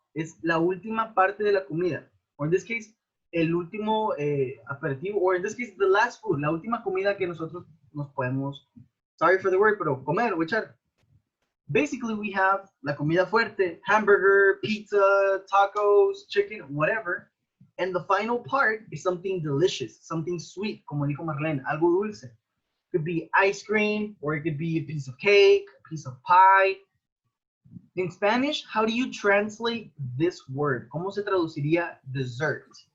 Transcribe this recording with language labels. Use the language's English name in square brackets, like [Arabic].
[Spanish] Es la última parte de la comida. [English] Or in this case, [Spanish] el último aperitivo. [English] Or in this case, the last food. [Spanish] La última comida que nosotros nos podemos, [English] sorry for the word, [Spanish] pero comer o echar. [English] Basically, we have [Spanish] la comida fuerte, [English] hamburger, pizza, tacos, chicken, whatever. And the final part is something delicious, something sweet, [Spanish] como dijo Marlene, algo dulce. [English] Could be ice cream, or it could be a piece of cake, a piece of pie. In Spanish, how do you translate this word? [Spanish] ¿Cómo se traduciría dessert?